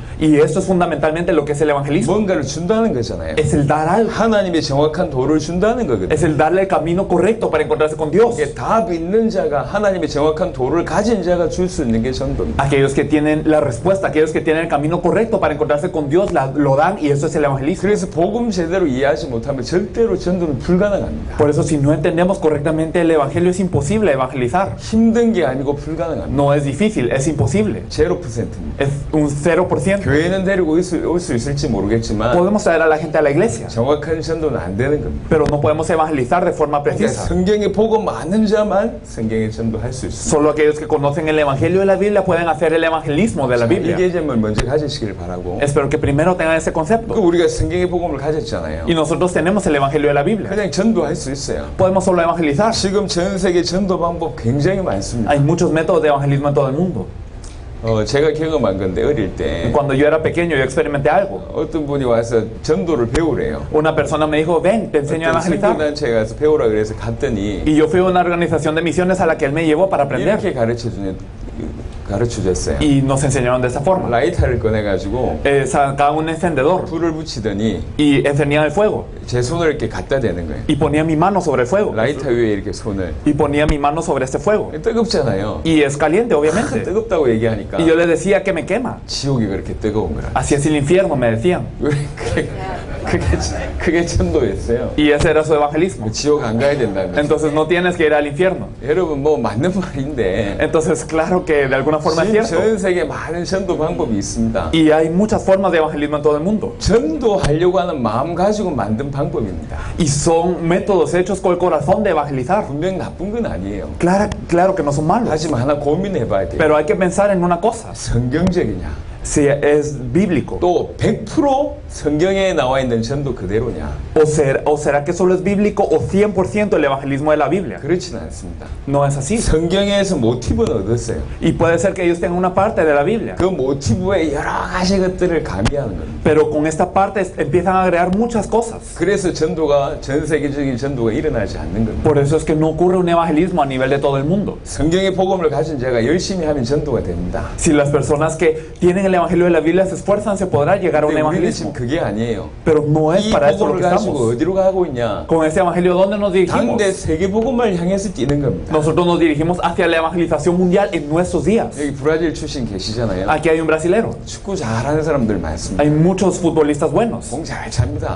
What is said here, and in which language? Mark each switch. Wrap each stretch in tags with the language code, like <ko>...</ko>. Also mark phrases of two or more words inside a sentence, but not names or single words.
<es>Y esto es fundamentalmente lo que es el evangelismo.</es> <ko>뭔가를 준다는 거잖아요.</ko> <es>Es el dar algo.</es> <ko>하나님의 정확한 도를 준다는 거거든요.</ko> <es>Es el darle el camino correcto para encontrarse con Dios.</es> <ko>이게 답 있는 자가 하나님의 정확한 도를 가진 자가 줄 수 있는 게 전도입니다.</ko> <es>Aquellos que tienen la respuesta, aquellos que tienen el camino correcto para encontrarse con Dios, lo dan y eso es el evangelismo.</es> <ko>그래서 복음 제대로 이해하지 못하면 절대로 전도는 불가능합니다.</ko> <es>Por eso si no entendemos correctamente el evangelio es imposible evangelizar.</es> <ko>힘든 게 아니고 불가능합니다.</ko> <es>No es difícil, es imposible.</es> <ko>0%입니다.</ko> <es>Es un 0%.</es> <ko>교회는 데리고 올 수 있을지 모르겠지만</ko> <es>Podemos traer a la gente a la iglesia,</es> <ko>정확한 전도는 안 되는 겁니다.</ko> <es>pero no podemos evangelizar de forma</es> <ko>그러니까</ko> <es>precisa.</es> <ko>성경에 복음 많은 자만 성경에 전도할 수 있습니다.</ko> <es>Solo aquellos que conocen el evangelio de la Biblia pueden hacer el evangelismo de la</es> <ko>이</ko> <es>Biblia.</es> <ko>개념을 먼저 가지시길 바라고.</ko> <es>Espero que primero tengan ese concepto.</es> <ko>우리가 성경의 복음을 가졌잖아요.</ko> <es>Y nosotros tenemos el evangelio de la Biblia.</es> <ko>그냥 전도할 수 있어요.</ko> <es>Podemos solo evangelizar.</es> <ko>지금 전 세계 전도 방법 굉장히 많습니다.</ko> <es>Hay muchos métodos de evangelismo en todo el mundo.</es> <ko>제가 경험한 건데 어릴 때</ko> <es>Cuando yo era pequeño yo experimenté algo.</es> <ko>어떤 분이 와서 전도를 배우래요.</ko> <es>Una persona me dijo, ven, te enseño a</es> <ko>어떤</ko> <es>evangelizar.</es> <ko>선교단체에 가서 배우라 그래서 갔더니</ko> <es>Y yo fui a una organización de misiones a la que él me llevó para aprender.</es> <ko>이렇게 가르쳐줬어요.</ko> <es>Y nos enseñaron de esa forma.</es> <ko>라이터를 꺼내가지고</ko> <es>Sacaban un encendedor</es> <ko>불을 붙이더니</ko> <es>y encendían el fuego.</es> <ko>제 손을 이렇게 갖다 대는 거예요.</ko> <es>Y ponía mi mano sobre el fuego.</es> <ko>라이터 위에 이렇게 손을.</ko> <es>Y ponía mi mano sobre este fuego.</es> <ko>뜨겁잖아요.</ko> <es>Y es caliente, obviamente.</es> <ko>뜨겁다고 얘기하니까</ko> <es>Y yo le decía que me quema.</es> <ko>지옥이 그렇게 뜨거운 거라.</ko> <es>Así es el infierno, me decían.</es> <ko>그게 전도였어요.</ko> <es>Y ese era su evangelismo.</es> <ko>지옥 안 가야 된다면.</ko> <es>Entonces no tienes que ir al infierno.</es> <ko>여러분 뭐 맞는 말인데.</ko> <es>Entonces claro que de alguna forma es cierto.</es> <ko>전 세계 많은 전도 방법이 있습니다.</ko> <es>Y hay muchas formas de evangelismo en todo el mundo.</es> <ko>전도하려고 하는 마음 가지고 만든 방법입니다.</ko> <es>Y son métodos hechos con el corazón de evangelizar.</es> <ko>분명 나쁜 건 아니에요.</ko> <es>Claro que no son malos.</es> <ko>하지만 하나 고민해봐야 돼요.</ko> <es>Pero hay que pensar en una cosa.</es> <ko>성경적이냐?</ko> <es>Si es bíblico.</es> <ko>또 100% 성경에 나와 있는 전도 그대로냐?</ko> <es>O será que solo es bíblico o 100% el evangelismo de la Biblia.</es> <ko>그렇지는 않습니다.</ko> <es>No es así.</es> <ko>성경에서 모티브는 얻었어요.</ko> <es>Y puede ser que ellos tengan una parte de la Biblia.</es> <ko>그 모티브에 여러 가지 것들을 가미하는 겁니다.</ko> <es>Pero con esta parte empiezan a agregar muchas cosas.</es> <ko>그래서 전도가 전 세계적인 전도가 일어나지 않는 겁니다.</ko> <es>Por eso es que no ocurre un evangelismo a nivel de todo el mundo.</es> <ko>성경의 복음을 가진 자가 열심히 하면 전도가 됩니다.</ko> <es>Si las personas que tienen el evangelio de la Biblia se esfuerzan, se podrá llegar a un</es> <ko>근데 우리는 지금</ko> <es>evangelismo.</es> <ko>그게 아니에요.</ko> <es>Pero no es</es> <ko>이</ko> <es>para eso lo</es> <ko>복음을</ko> <es>que</es> <ko>가지고</ko> <es>estamos.</es> <ko>어디로 가고 있냐?</ko> <es>Con este evangelio, ¿dónde nos dirigimos?</es> <ko>당대 세계 복음을 향해서 뛰는 겁니다.</ko> <es>Nosotros nos dirigimos hacia la evangelización mundial en nuestros días.</es> <ko>여기 브라질 출신 계시잖아요.</ko> <es>Aquí hay un brasilero.</es> <ko>축구 잘하는 사람들 많습니다.</ko> <es>Hay muchos futbolistas buenos.</es> <ko>공 잘 찹니다.</ko>